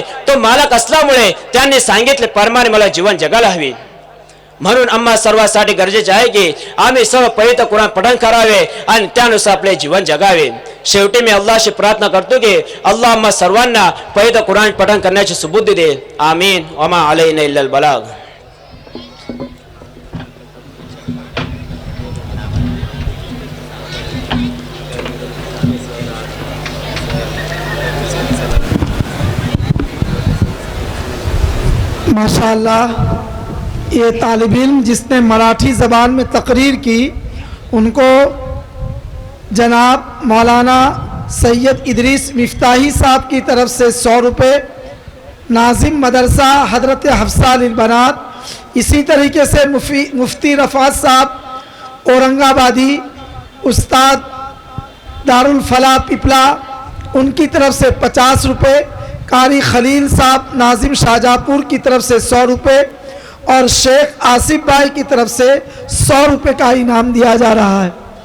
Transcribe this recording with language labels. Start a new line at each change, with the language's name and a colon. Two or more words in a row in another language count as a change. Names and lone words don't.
Marathi: तो मालक असल्यामुळे त्यांनी सांगितले प्रमाणे मला जीवन जगायला हवी. म्हणून आम्हा सर्वांसाठी गरजेचे आहे की आम्ही सर्व पवित्र कुराण पठण करावे आणि त्यानुसार आपले जीवन जगावे. शेवटी मी अल्लाहशी प्रार्थना करतो की अल्लाह आम्हा सर्वांना पवित्र कुराण पठण करण्याची सुबुद्धी दे.
Arabic: آمين. وما علينا إلا البلاغ. माशाअल्लाह,
Urdu: یہ طالب علم جس نے مراٹھی زبان میں تقریر کی ان کو جناب مولانا سید ادریس مفتاحی صاحب کی طرف سے 100 روپے، ناظم مدرسہ حضرت حفصہ للبنات، اسی طریقے سے مفتی رفعت صاحب اورنگ آبادی، استاد دار الفلاح پپلا، ان کی طرف سے 50 روپے، قاری خلیل صاحب ناظم شاہجہاں پور کی طرف سے 100 روپے اور شیخ آصف بھائی کی طرف سے 100 روپے کا انعام دیا جا رہا ہے.